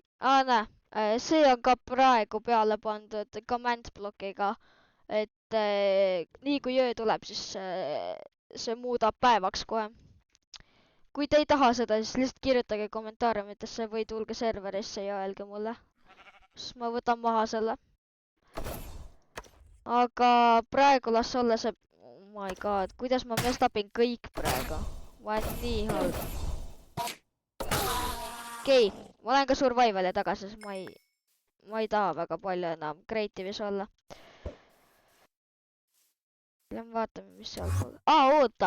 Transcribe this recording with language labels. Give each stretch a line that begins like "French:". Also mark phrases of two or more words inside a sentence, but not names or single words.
Estonian: näe, see on ka praegu peale pandud command blokiga, et nii kui öö tuleb, siis see muudab päevaks kohe. Kui te ei taha seda, siis lihtsalt kirjutage kommentaariumitesse või tulge serverisse ja öelge mulle. Siis ma võtan maha selle. Aga praegu las olla see...
English: Oh my god,
Estonian: kuidas ma mestapin kõik praegu? Ma olen nii halb. Okei, ma olen ka survivali tagasi, sest ma ei taha väga palju enam creative'is olla. Lähme vaatame, mis seal pool...